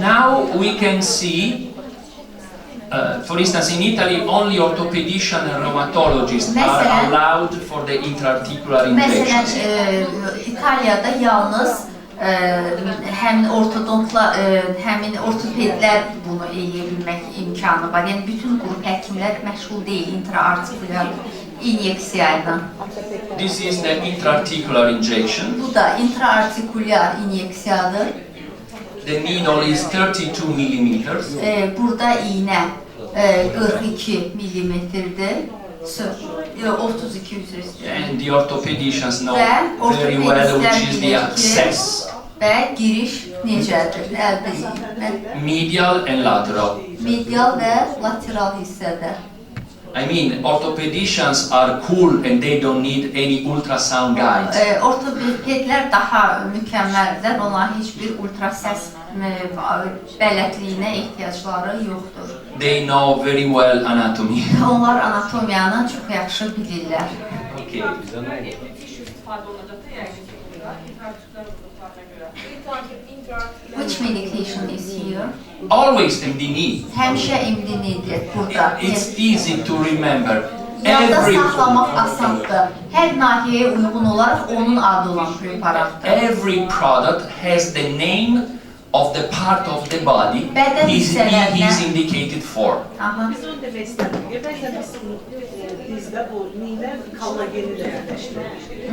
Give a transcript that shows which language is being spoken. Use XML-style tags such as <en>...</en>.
<en>Now we can see, for instance, in Italy, only orthopedicians and rheumatologists are allowed for the intraarticular</en> <az>Məsələn,</az> <en>injections.</en> <az>İtaliyada yalnız həmin həmin ortopedlər bunu eləyə bilmək imkanı var. Yəni bütün qrup həkimlər məşğul deyil intraartikulyar inyeksiya ilə.</az> <en>This is the intraarticular injection.</en> <az>Bu da intraartikulyar inyeksiyadır.</az> <en>The the needle is 32 millimeters.</en> <az>Burada iğnə 42 millimetrdir. 32 üzr istəyirəm.</az> <en>And the orthopedicians know very well which is the access.</en> <az>Və giriş necədir, əldə edilir?</az> <en>Medial and lateral.</en> <az>Medial və lateral hissədə.</az> <en>I mean, orthopedicians are cool and they don't need any ultrasound guides.</en> <az>Ortopedlər daha mükəmməldir, onların heç bir ultrasəs bələdliyinə ehtiyacları yoxdur.</az> <en>They know very well anatomy.</en> <az>Onlar anatomiyanı çox yaxşı bilirlər.</az> <en>Okay. Which medication is here? Always MD-Guna.</en> <az>Həmişə MD-Guna-dir burada.</az> <en>It's easy to remember.</en> <az>Yadda saxlamaq asandır. Hər nahiyəyə uyğun olaraq onun adı olan preparatdır.</az> <en>Every product has the name of the part of the body he's indicated for.</en> <az>Biz onu demək istədik. Bəzən bizdə bu neylə kollageni də birləşdirilir.</az>